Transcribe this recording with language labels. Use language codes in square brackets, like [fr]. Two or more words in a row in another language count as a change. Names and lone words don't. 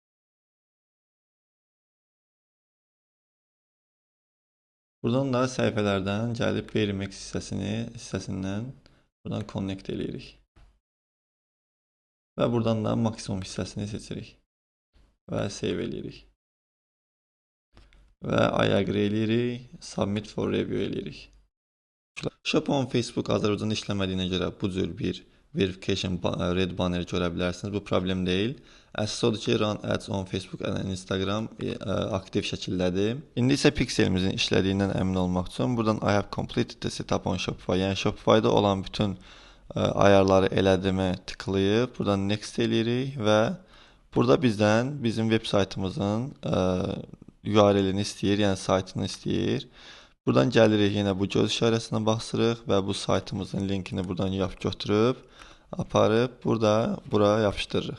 [az] Buradan da səhifələrdən gəlib Berimex hissəsindən buradan Connect eləyirik. Və buradan da maksimum hissəsini seçirik. Və Save eləyirik. Və [en] I agree [az] eləyirik, [en] Submit for Review [az] eləyirik. [en] Shop on Facebook [az] Azərbaycanda işləmədiyinə görə bu cür bir [en] verification red banner [az] görə bilərsiniz. Bu problem deyil. Əsas odur ki, [en] Run Ads on Facebook and Instagram [az] aktiv şəkildədir. İndi isə pikselimizin işlədiyindən əmin olmaq üçün buradan [en] I have completed the setup on Shopify. [az] Yəni Shopify-da olan bütün ayarları elədimi tıklayıb buradan Next eləyirik və burada bizdən bizim web saytımızın URL-ini istəyir, yəni saytını istəyir. Buradan gəlirik, yenə bu göz işarəsinə basırıq və bu saytımızın linkini buradan götürüb, aparıb bura yapışdırırıq.